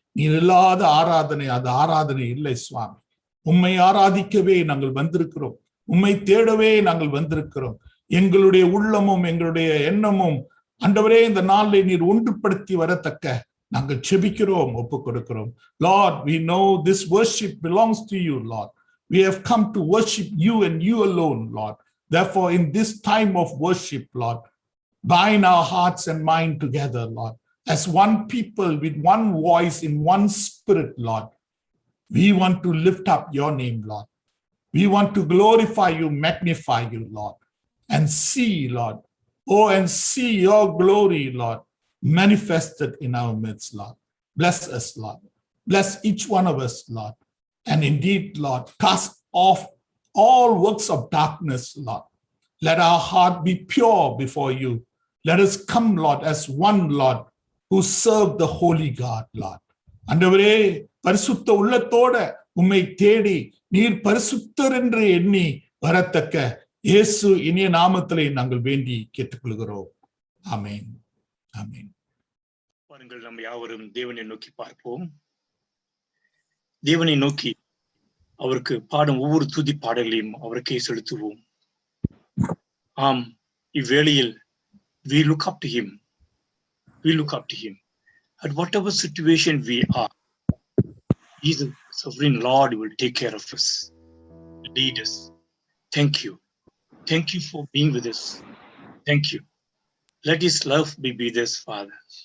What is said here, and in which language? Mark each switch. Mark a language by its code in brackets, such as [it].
[ta] நீர் இல்லாத ஆராதனை அது ஆராதனை இல்லை சுவாமி. உம்மை ஆராதிக்கவே நாங்கள் வந்திருக்கிறோம், உம்மை தேடவே நாங்கள் வந்திருக்கிறோம். எங்களுடைய உள்ளமும் எங்களுடைய எண்ணமும் ஆண்டவரே இந்த நாளை நீர் ஒன்றுபடுத்தி வரத்தக்க நாங்கள் ஜெபிக்கிறோம், ஒப்பு கொடுக்கிறோம். [en] Lord, we know this worship belongs to you, Lord. We have come to worship you and you alone, Lord. Therefore, in this time of worship, Lord, bind our hearts and mind together, Lord, as one people with one voice in one spirit, Lord. We want to lift up your name, Lord. We want to glorify you, magnify you, Lord, and see, Lord, oh, and see your glory, Lord, manifested in our midst, Lord. Bless us, Lord. Bless each one of us, Lord. And indeed, Lord, cast off all works of darkness, Lord. Let our heart be pure before you. Let us come, Lord, as one, Lord, who serve the holy God, Lord. [ta] ஆண்டவரே, பரிசுத்த உள்ளத்தோட உம்மை தேடி நீர் பரிசுத்தர் என்று எண்ணி வரத்தக்க இயேசு இனிய நாமத்திலே நாங்கள் வேண்டி கேட்டுக்கொள்கிறோம். ஆமென், ஆமென். பாருங்கள், நம்ம யாவரும் தேவனை நோக்கி பார்ப்போம். தேவனை நோக்கி அவருக்கு பாடும் ஒவ்வொரு துதி பாடலையும் அவருக்கே செலுத்துவோம். ஆம், இவ்வேளையில் [en] we look up to him. We look up to him. At whatever situation we are, he is the sovereign Lord who will take care of us, lead us. Thank you. Thank you for being with us. Thank you. Let his love be with us, Father.